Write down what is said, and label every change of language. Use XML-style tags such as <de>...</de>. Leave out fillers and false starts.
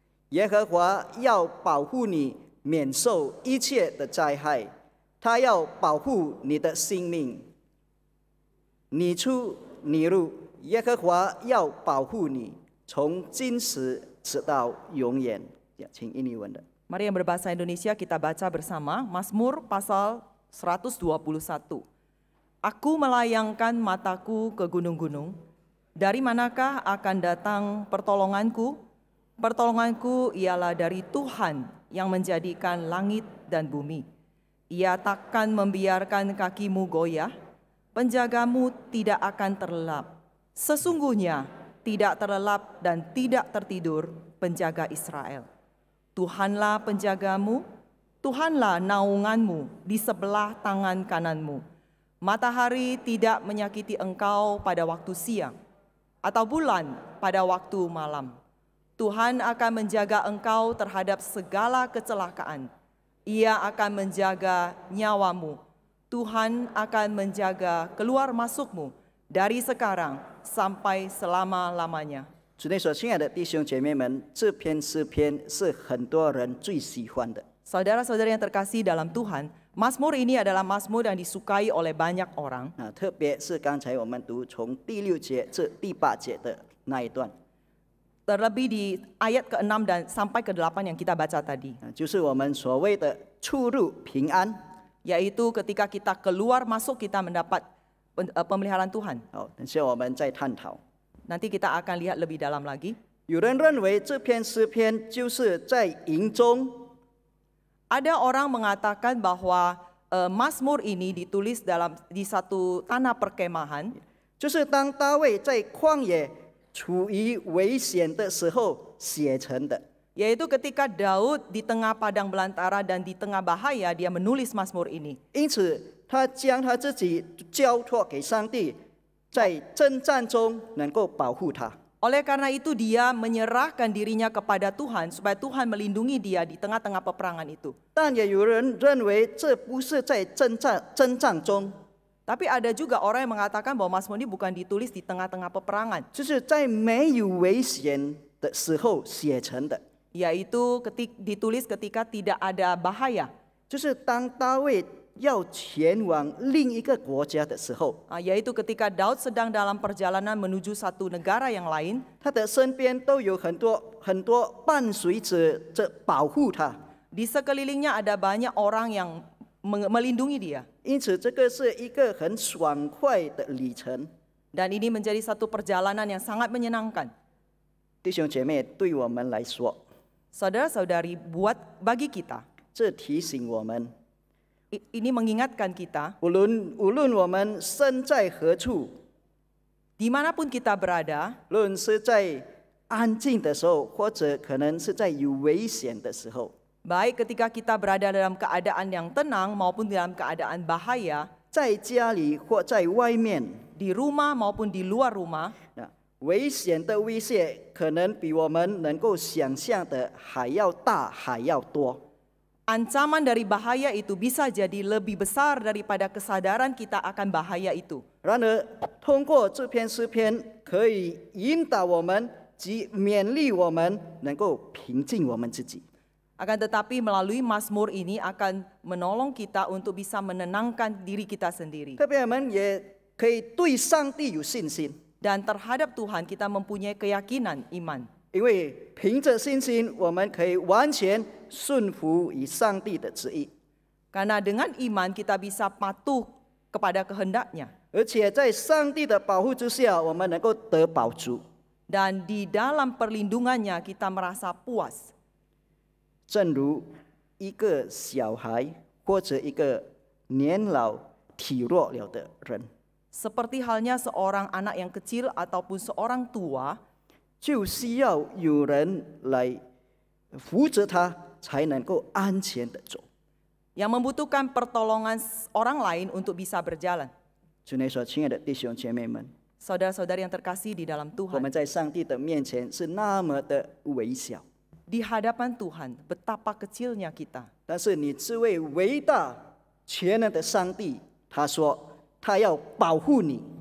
<zh>耶和华要保护你免受一切的灾害，他要保护你的性命。你出你入，耶和华要保护你，从今时直到永远。请印尼文的。</zh> <id>Mari yang berbahasa Indonesia kita baca bersama Mazmur pasal 121. Aku melayangkan mataku ke gunung-gunung. Dari manakah akan datang pertolonganku? Pertolonganku ialah dari Tuhan yang menjadikan langit dan bumi. Ia takkan membiarkan kakimu goyah. Penjagamu tidak akan terlelap. Sesungguhnya tidak terlelap dan tidak tertidur penjaga Israel. Tuhanlah penjagamu, Tuhanlah naunganmu di sebelah tangan kananmu. Matahari tidak menyakiti engkau pada waktu siang, atau bulan pada waktu malam. Tuhan akan menjaga engkau terhadap segala kecelakaan. Ia akan menjaga nyawamu. Tuhan akan menjaga keluar masukmu dari sekarang sampai selama-lamanya.</id> <zh>主内所亲爱的弟兄姐妹们，这篇诗篇是很多人最喜欢的。</zh> <id>Saudara-saudara yang terkasih dalam Tuhan, Mazmur ini adalah Mazmur yang disukai oleh banyak orang.</id> <zh>特别是刚才我们读从第6节至第8节的那一段，</zh> <id>Terlebih di ayat ke-6 dan sampai ke-8 yang kita baca tadi.</id> <zh>就是我们所谓的出入平安。</zh> <id>Yaitu ketika kita keluar masuk kita mendapat pemeliharaan Tuhan.</id> <zh>等下我们再探讨。</zh> <id>Nanti kita akan lihat lebih dalam lagi.</id> <zh>有人认为这篇诗篇就是在营中，</zh> <id>Ada orang mengatakan bahwa Mazmur ini ditulis di satu tanah perkemahan,</id> <zh>就是当大卫在旷野处于危险的时候写成的。</zh> <id>yaitu ketika Daud di tengah padang belantara dan di tengah bahaya dia menulis Mazmur ini.</id> <zh>因此，他将他自己交托给上帝，在征战中能够保护他。</zh> <id>Oleh karena itu dia menyerahkan dirinya kepada Tuhan supaya Tuhan melindungi dia di tengah-tengah peperangan itu.</id> <zh>但也有人认为这不是在征战中，</zh> <id>Tapi ada juga orang yang mengatakan bahwa Mazmur ini bukan ditulis di tengah-tengah peperangan,</id> <zh>就是在没有危险的时候写成的。</zh> <id>yaitu ditulis ketika tidak ada bahaya.</id> <zh>就是当大卫要前往另一个国家的时候，</zh> <id>Yaitu ketika Daud sedang dalam perjalanan menuju satu negara yang lain,</id> <zh>他的身边都有很多伴随者保护他。</zh> <id>di sekelilingnya ada banyak orang yang melindungi dia.</id> <zh>因此，这个是一个很爽快的旅程。</zh> <id>Dan ini menjadi satu perjalanan yang sangat menyenangkan.</id> <zh>弟兄姐妹，对我们来说，</zh> <id>Saudara-saudari, bagi kita,</id> <zh>这提醒我们，</zh> <id>ini mengingatkan kita,</id> <zh>无论我们身在何处，</zh> <id>dimanapun kita berada,</id> <zh>无论是在安静的时候，或者可能是在有危险的时候，</zh> <id>baik ketika kita berada dalam keadaan yang tenang maupun dalam keadaan bahaya,</id> <zh>在家里或在外面，</zh> <id>di rumah maupun di luar rumah,</id> <zh>危险的威胁可能比我们能够想象的还要大，还要多。</zh> <id>ancaman dari bahaya itu bisa jadi lebih besar daripada kesadaran kita akan bahaya itu.</id> <zh>然而，通过这篇诗篇，可以引导我们及勉励我们，能够平静我们自己。</zh> <id>Akan tetapi melalui Mazmur ini akan menolong kita untuk bisa menenangkan diri kita sendiri.</id> <zh>特别我们也可以对上帝有信心，</zh> <id>Dan terhadap Tuhan kita mempunyai keyakinan iman.</id> <zh>因为凭着信心，我们可以完全顺服于上帝的旨意，</zh> <id>Karena dengan iman kita bisa patuh kepada kehendak-Nya.</id> <zh>而且在上帝的保护之下，我们能够得保足。</zh> <id>Dan di dalam perlindungannya kita merasa puas.</id> <zh>正如一个小孩或者一个年老体弱了的人，</zh> <id>Seperti halnya seorang anak yang kecil ataupun seorang tua,</id> <zh>就需要有人来扶着他，才能够安全的走。</zh> <id>yang membutuhkan pertolongan orang lain untuk bisa berjalan.</id> <zh>主内所亲爱的弟兄姐妹们，</zh> <id>Saudara-saudari yang terkasih di dalam</id> <zh>我</zh> <id>Tuhan,</id> <zh>们在上帝的面前是那么的微小，</zh> <id>di hadapan Tuhan betapa kecilnya kita.</id> <zh>但是你这位伟大全能的上帝，他说他要保护你，</zh>